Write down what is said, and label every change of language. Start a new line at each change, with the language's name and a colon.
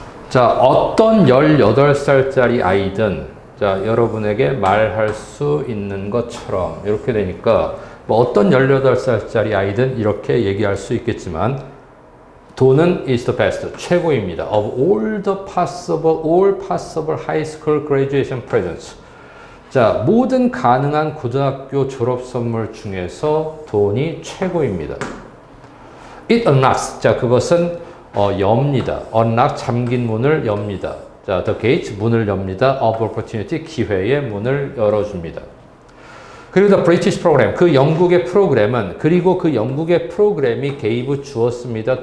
Korean: 자, 어떤 18살짜리 아이든 자, 여러분에게 말할 수 있는 것처럼 이렇게 되니까 뭐 어떤 18살짜리 아이든 이렇게 얘기할 수 있겠지만 돈은
English: is the best,
Korean: 최고입니다.
English: Of all possible high school graduation presents.
Korean: 자, 모든 가능한 고등학교 졸업 선물 중에서 돈이 최고입니다.
English: It unlocks.
Korean: 자, 그것은 엽니다.
English: unlock
Korean: 잠긴 문을 엽니다. 자,
English: the gate
Korean: 문을 엽니다.
English: of opportunity
Korean: 기회의 문을 열어줍니다. 그리고
English: the British program
Korean: 그 영국의 프로그램은 그리고 그 영국의 프로그램이
English: gave
Korean: 주었습니다.